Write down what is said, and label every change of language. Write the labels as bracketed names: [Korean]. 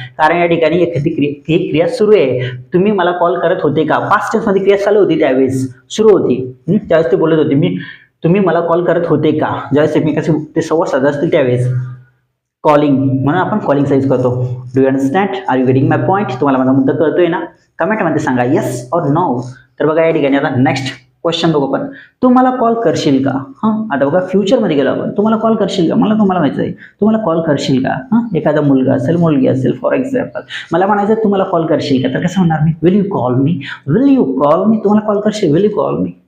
[Marathi] कारण या ठिकाणी एखादी क्रिया सुरू आहे. तुम्ही मला कॉल करत होते का? पास्ट टेन्स मध्ये क्रिया चालू होती त्यावेळेस सुरू होती. त्यावेळेस ते बोलत होते तुम्ही मला कॉल करत होते का? ज्यावेळेस एकमेकांशी ते संवाद साधत असतील त्यावेळेस कॉलिंग, म्हणून आपण कॉलिंगचा यूज करतो. [English] Do you understand? Are you getting my point? [Marathi] तुम्हाला माझा मुद्दा कळतोय ना? कमेंटमध्ये सांगा येस और नो. तर बघा या ठिकाणी आता नेक्स्ट क्वेश्चन बघू आपण. तू मला कॉल करशील का? आता बघा फ्युचरमध्ये गेलो आपण. तुम्हाला कॉल करशील का? तुम्हाला माहिती आहे तुम्हाला कॉल करशील का? एखादा मुलगा असेल, मुलगी असेल, फॉर एक्झाम्पल मला म्हणायचं तुम्हाला कॉल करशील का? तर कसं म्हणणार मी? [English] Will you call me? Will you call me? [Marathi] तुम्हाला कॉल करशील? [English] Will you call me?